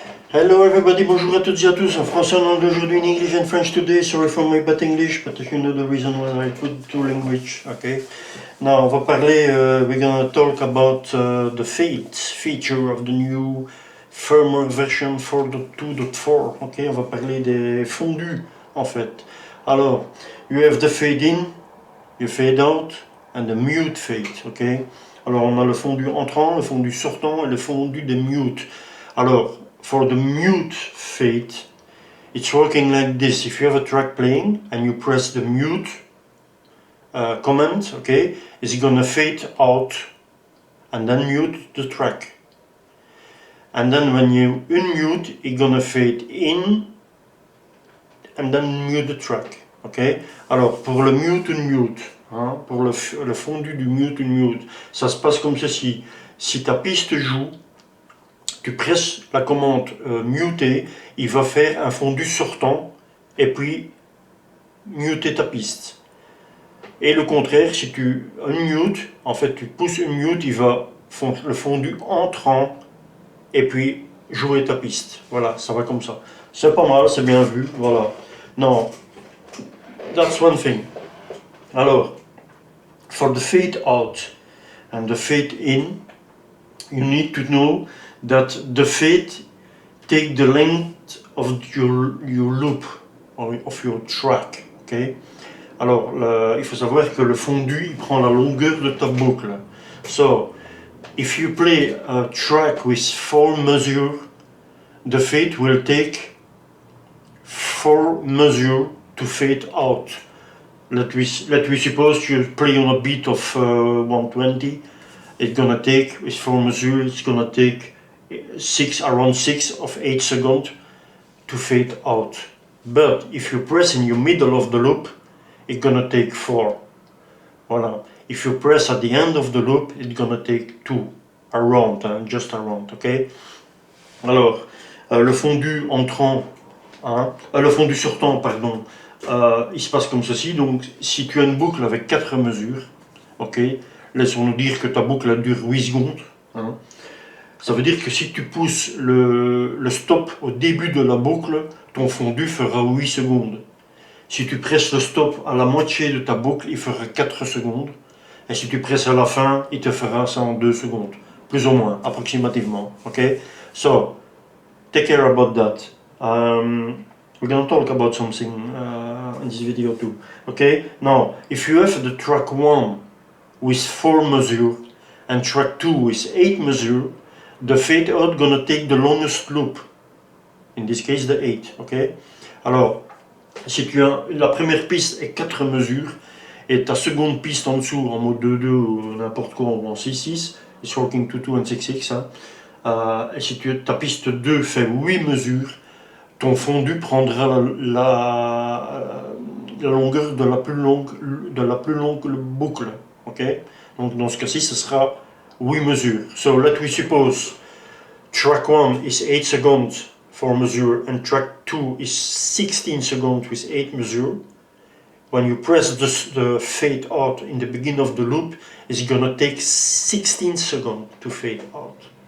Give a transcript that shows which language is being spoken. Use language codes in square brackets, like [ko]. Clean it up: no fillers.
[en] Hello everybody, [fr] bonjour à toutes et à tous, en français, en anglais aujourd'hui, [en] in English and French today. Sorry for my bad English, but you know the reason why I put two language, okay? Now, [fr] on va parler, [en] we're gonna talk about the feature of the new firmware version 4.2.4, okay? [fr] On va parler des fondus, en fait. [en] Alors, you have the fade in, you fade out, and the mute fade, okay? [fr] Alors, on a le fondu entrant, le fondu sortant et le fondu des mute. [en] Alors, for the mute fade, it's working like this. If you have a track playing and you press the mute command, okay, it's gonna fade out and then mute the track. And then when you unmute, it's gonna fade in and then mute the track. Okay? [fr] Alors pour le mute unmute, hein, pour le fondu du mute unmute, ça se passe comme ceci. Si ta piste joue, tu presses la commande muter, il va faire un fondu sortant et puis muter ta piste. Et le contraire, si tu unmute, en fait tu pousses unmute, il va le fondu entrant et puis jouer ta piste. Voilà, ça va comme ça. C'est pas mal, c'est bien vu, voilà. [en] Non, that's one thing. Alors, for the fade out and the fade in, you need to know that the fade take the length of your loop, of your track, okay? [fr] Alors, il faut savoir que le fondu, il prend la longueur de ta boucle. [en] So, if you play a track with 4 measures, the fade will take 4 measures to fade out. Let we suppose you play on a beat of 120. It's gonna take, with 4 measures, it's gonna take around 6 of 8 seconds to fade out. But if you press in your middle of the loop, it's gonna take 4. Voilà. If you press at the end of the loop, it's gonna take 2. Around, hein, just around, ok? [fr] Alors, le fondu entrant, hein, le fondu sortant, pardon, il se passe comme ceci. Donc, si tu as une boucle avec 4 mesures, ok, laissons-nous dire que ta boucle dure 8 secondes, hein, ça veut dire que si tu pousses le stop au début de la boucle, ton fondu fera 8 secondes. Si tu presses le stop à la moitié de ta boucle, il fera 4 secondes. Et si tu presses à la fin, il te fera ça en 2 secondes. Plus ou moins, approximativement. [en] Okay? So, take care about that. We're going to talk about something in this video too. Okay? Now, if you have the track 1 with 4 measures and track 2 with 8 measures, the fade out gonna take the longest loop. In this case, the 8. Okay? [fr] Alors, si tu as la première piste est 4 mesures et ta seconde piste en dessous en mode 2-2 ou n'importe quoi en 6-6, [en] it's working 2-2 and 6-6, [fr] hein, et si ta piste 2 fait 8 mesures, ton fondu prendra la longueur de la plus longue boucle. Okay? Donc dans ce cas-ci, ce sera 8 mesures. [en] So let we suppose track 1 is 8 seconds for measure and track 2 is 16 seconds with 8 measure. When you press the fade out in the beginning of the loop, it's gonna take 16 seconds to fade out.